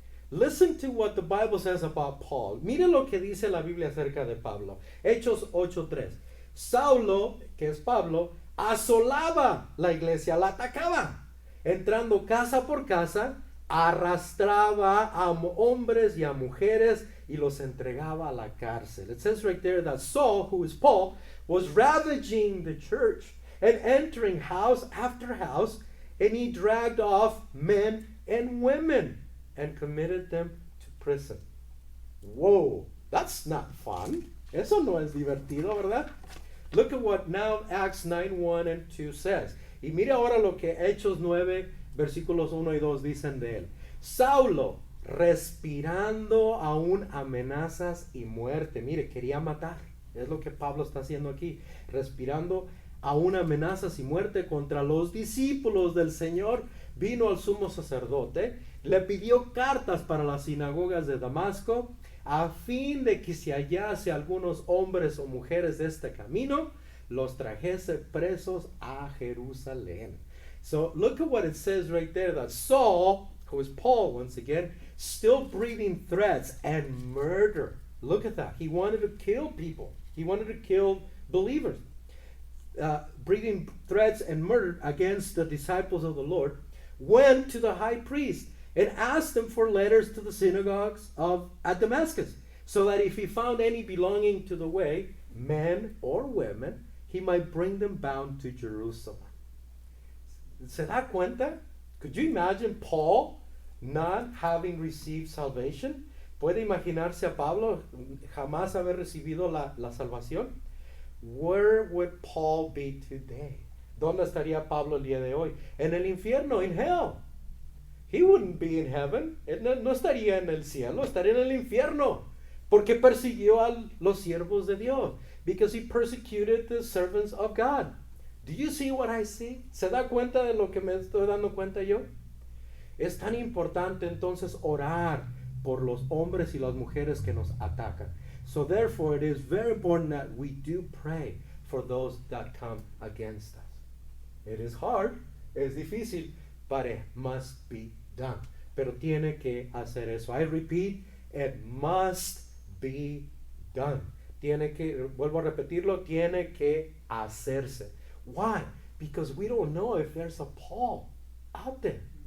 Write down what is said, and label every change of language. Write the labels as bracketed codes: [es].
[en] Listen to what the Bible says about Paul. [es] Mire lo que dice la Biblia acerca de Pablo. Hechos 8:3. Saulo, que es Pablo, asolaba la iglesia, la atacaba. Entrando casa por casa, arrastraba a hombres y a mujeres y los entregaba a la cárcel. [en] It says right there that Saul, who is Paul, was ravaging the church and entering house after house, and he dragged off men and women and committed them to prison. Whoa, that's not fun. [es] Eso no es divertido, ¿verdad? [en] Look at what now Acts 9:1 and 2 says. [es] Y mire ahora lo que Hechos 9, versículos 1 y 2 dicen de él. Saulo, respirando aún amenazas y muerte. Mire, quería matar. Es lo que Pablo está haciendo aquí. Respirando aún amenazas y muerte contra los discípulos del Señor. Vino al sumo sacerdote, le pidió cartas para las sinagogas de Damasco, a fin de que si hallase algunos hombres o mujeres de este camino, los trajese presos a Jerusalén. [en] So look at what it says right there, that Saul, who is Paul once again, still breathing threats and murder. Look at that. He wanted to kill people. He wanted to kill believers. Breathing threats and murder against the disciples of the Lord, went to the high priest and asked him for letters to the synagogues at Damascus, so that if he found any belonging to the way, men or women, he might bring them bound to Jerusalem. [es] ¿Se da cuenta? [en] Could you imagine Paul not having received salvation? [es] ¿Puede imaginarse a Pablo jamás haber recibido la salvación? [en] Where would Paul be today? [es] ¿Dónde estaría Pablo el día de hoy? En el infierno, [en] in hell. He wouldn't be in heaven. [es] Él no estaría en el cielo, estaría en el infierno. Porque persiguió a los siervos de Dios. [en] Because he persecuted the servants of God. Do you see what I see? [es] ¿Se da cuenta de lo que me estoy dando cuenta yo? Es tan importante entonces orar por los hombres y las mujeres que nos atacan. [en] So therefore it is very important that we do pray for those that come against us. It is hard, [es] es difícil, [en] but it must be done. [es] Pero tiene que hacer eso. [en] I repeat, it must be done. [es] Vuelvo a repetirlo, tiene que hacerse. [en] Why? Because we don't know if there's a Paul out there.